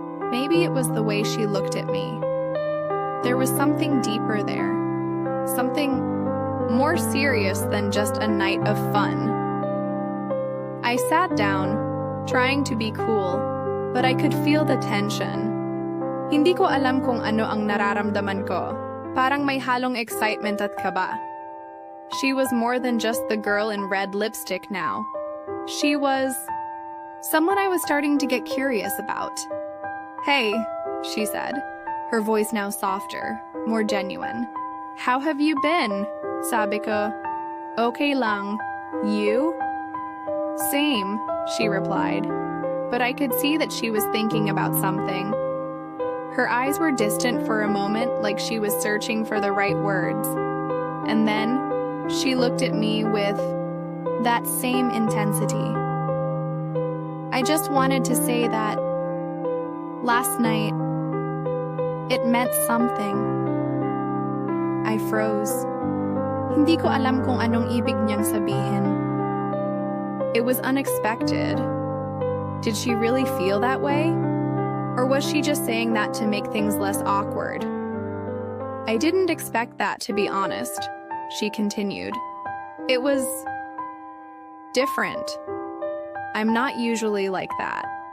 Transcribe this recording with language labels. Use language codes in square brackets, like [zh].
[en] Maybe it was the way she looked at me. There was something deeper there. Something more serious than just a night of fun. I sat down, trying to be cool, but I could feel the tension. [tl] Hindi ko alam kung ano ang nararamdaman ko. Parang may halong excitement at kaba. [en] She was more than just the girl in red lipstick now. She was someone I was starting to get curious about. "Hey," she said, her voice now softer, more genuine. "How have you been?" [tl] Sabi ko. "Okay lang. [en] You?" "Same," she replied, but I could see that she was thinking about something. Her eyes were distant for a moment, like she was searching for the right words. And then, she looked at me with that same intensity. I just wanted to say that last night, it meant something. I froze. [tl] Hindi ko alam kung anong ibig niyang sabihin. [en] It was unexpected. Did she really feel that way? Or was she just saying that to make things less awkward? I didn't expect that, to be honest, she continued. It was different. I'm not usually like that.